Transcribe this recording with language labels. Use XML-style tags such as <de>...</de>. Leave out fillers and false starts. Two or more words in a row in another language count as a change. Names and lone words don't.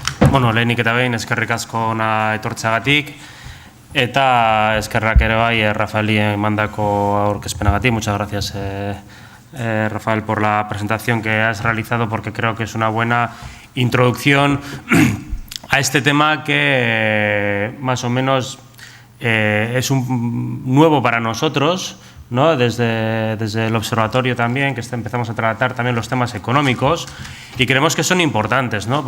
<eu>Bueno, lehenik eta behin eskerrik asko ona etortzeagatik eta eskerrak ere bai Rafaeli emandako aurkezpenagatik.</eu> <es>Muchas gracias Rafael por la presentación que has realizado, porque creo que es una buena introducción a este tema que más o menos es nuevo para nosotros, ¿no? Desde el observatorio también, que empezamos a tratar también los temas económicos y creemos que son importantes, ¿no?</es>